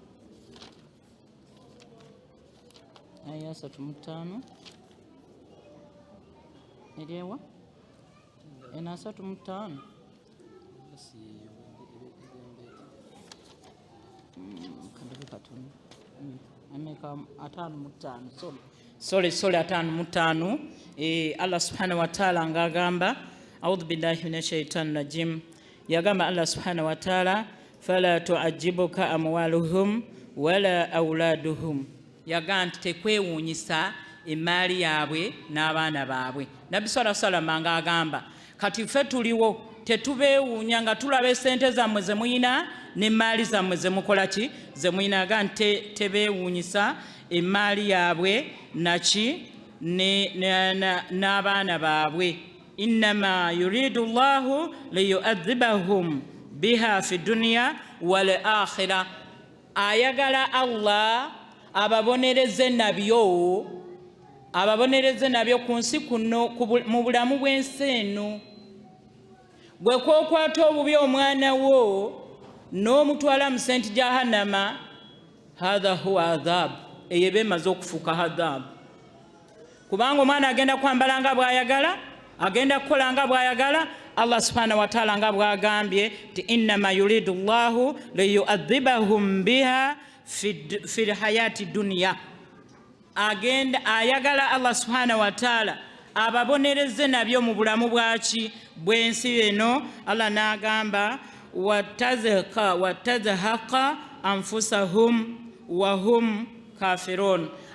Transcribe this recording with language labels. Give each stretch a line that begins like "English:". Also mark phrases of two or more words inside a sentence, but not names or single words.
Ganda: aya 35 eryewa ena 35 ameka 55 sorry 55 Allah
Arabic: سبحانه وتعالى
Ganda: ngagamba
Arabic: أعوذ بالله من الشيطان الرجيم
Ganda: yagamba
Arabic: الله سبحانه وتعالى فلا تعجبك أموالهم ولا أولادهم
Ganda: yagamba tekwewunyisa emaali yaabwe n'abaana baabwe. Nabbi
Arabic: صلى الله عليه وسلم
Ganda: ngagamba kati ffe tuliwo tetubeewuunya nga tulaba esente zammwe ze muyina n'emaali zammwe ze mukola ki ze muyina. Aga tebeewuunyisa emaali yaabwe naki n'abaana baabwe.
Arabic: إنما يريد الله ليعذبهم بها في الدنيا والآخرة.
Ganda: Ayagala Allah ababonereze nabyo ku nsi kuno mu bulamu bw'ensi eno. Gwe kwokwata obubi omwana wo n'omutwala mu senti jahannama
Arabic: هذا هو عذاب
Ganda: eyo eba emaze okufuuka adhabu. Kubanga omwana agenda kwambala nga bw'ayagala, agenda kukola nga bw'ayagala.
Arabic: الله سبحانه وتعالى
Ganda: nga bw'agambye ti
Arabic: إنما يريد الله ليعذبهم بها في الحياة الدنيا.
Ganda: Agenda ayagala Allah
Arabic: سبحانه وتعالى
Ganda: ababonereze nabyo mu bulamu bwaki bw'ensi eno.
Arabic: Allah n'agamba وتزهق أنفسهم وهم كافرون.